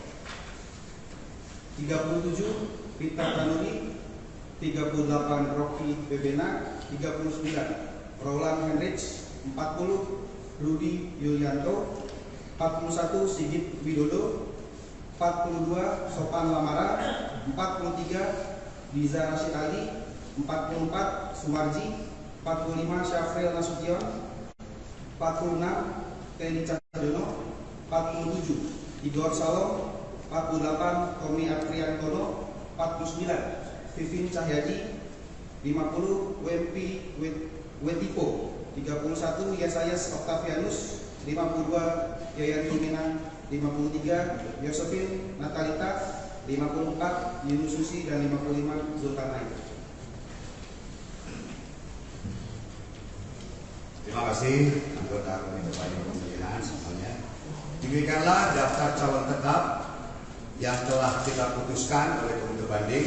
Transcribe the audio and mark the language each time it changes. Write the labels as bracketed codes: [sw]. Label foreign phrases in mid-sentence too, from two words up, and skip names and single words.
[id] 37 Peter Kanuri. 38 Rocky Bebena. 39 Roland Henrich. 40 Rudi Yulianto. 41 Sigit Widodo. 42 Sopan Lamara. 43 Diza Rashid Ali. 44 Sumarji. 45 Syafril Nasution. 46 Teni Cahyono. 47 Igor Salom. 48 Tommy Apriantono. 49 Vivin Cahyadi. 50 Wempi Wetipo. 31 Yesayas Octavianus. 52 Yayan Tuminang. 53 Yosefin Natalita. 54 Yunus Susi dan 55 Zulkarnain. Terima kasih anggota Komite Pemilihan semuanya. Demikianlah daftar calon tetap yang telah kita putuskan oleh Komite Banding.